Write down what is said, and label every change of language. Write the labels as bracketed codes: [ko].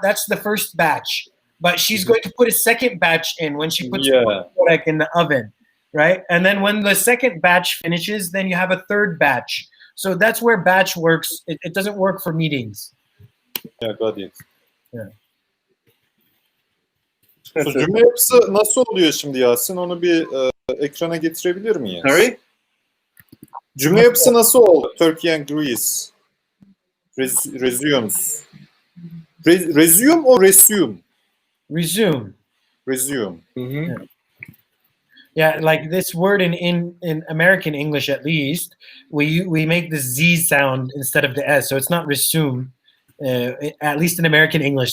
[en] That's the first batch. But she's going to put a second batch in when she puts the borek in the oven. Right? And then when the second batch finishes, then you have a third batch. So that's where batch works. It doesn't work for meetings. Yeah, got it. Yeah. [tr] So cümle yapısı nasıl oluyor şimdi Yasin? Onu bir ekrana getirebilir miyiz? [en] Sorry? [tr] Cümle yapısı nasıl oldu? [en] Turkey and Greece resumes. Resume or resume? Resume. Resume. Mm-hmm. Yeah, like this word in American English, at least, we make the Z sound instead of the S, so it's not resume, at least in American English.